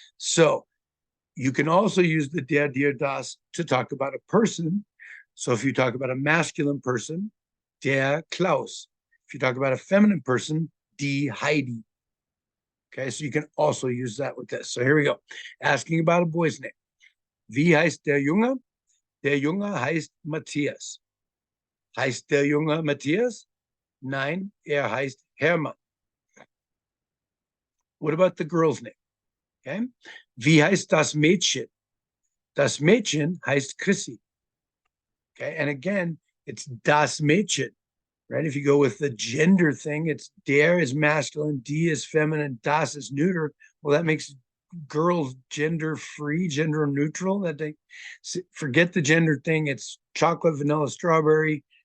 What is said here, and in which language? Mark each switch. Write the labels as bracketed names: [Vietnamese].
[English] So you can also use the der, die, or das to talk about a person. So if you talk about a masculine person, der Klaus. If you talk about a feminine person, die Heidi. Okay, so you can also use that with this. So here we go. Asking about a boy's name. [German] Wie heißt der Junge? Der Junge heißt Matthias. Heißt der Junge Matthias? Nein, heißt Hermann. [English] What about the girl's name? [German] Okay. Wie heißt das Mädchen? Das Mädchen heißt Chrissy. [English] Okay. And again, it's das Mädchen, right? If you go with the gender thing, it's der is masculine, die is feminine, das is neuter. Well, that makes girls gender free, gender neutral. That they forget the gender thing. It's chocolate, vanilla, strawberry.